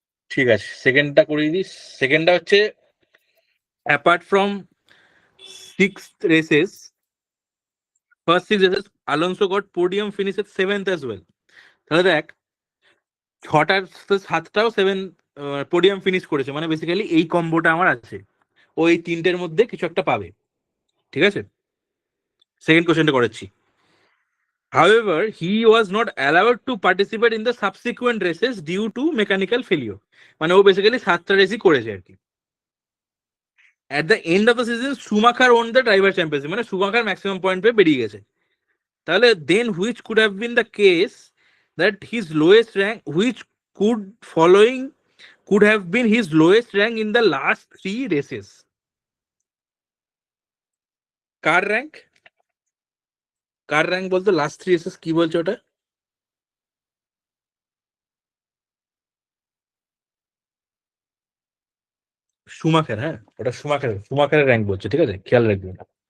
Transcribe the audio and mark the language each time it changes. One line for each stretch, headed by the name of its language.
Bangla: ঠিক আছে, সেকেন্ডটা করিয়ে দিস। সেকেন্ডটা হচ্ছে
English: Apart from sixth races, first six races Alonso got podium finishes seventh as well.
Bangla: তাহলে দেখ, ছটার সাতটাও সেভেন পোডিয়াম ফিনিশ করেছে, মানে বেসিক্যালি এই কম্বোটা আমার আছে, ওই তিনটের মধ্যে কিছু একটা পাবে। ঠিক আছে, সেকেন্ড কোশ্চেনটা করেছি।
English: However, he was not allowed to participate in the subsequent races due to mechanical failure.
Bangla: মানে ও বেসিক্যালি সাতটা রেসই করেছে আর কি।
English: At the end of the season, Schumacher won the driver championship,
Bangla: মানে Schumacher ম্যাক্সিমাম পয়েন্ট পেয়ে বেরিয়ে গেছে। তাহলে
English: then which could have been the case that his lowest rank, which could following could have been his lowest rank in the last 3 races?
Bangla: Car rank? Car rank বলতো last 3 races কি বলছো ওটা? সুমাখের, হ্যাঁ ওটা সুমাখের র্যাঙ্ক বলছে, ঠিক আছে, খেয়াল রাখবি ওটা।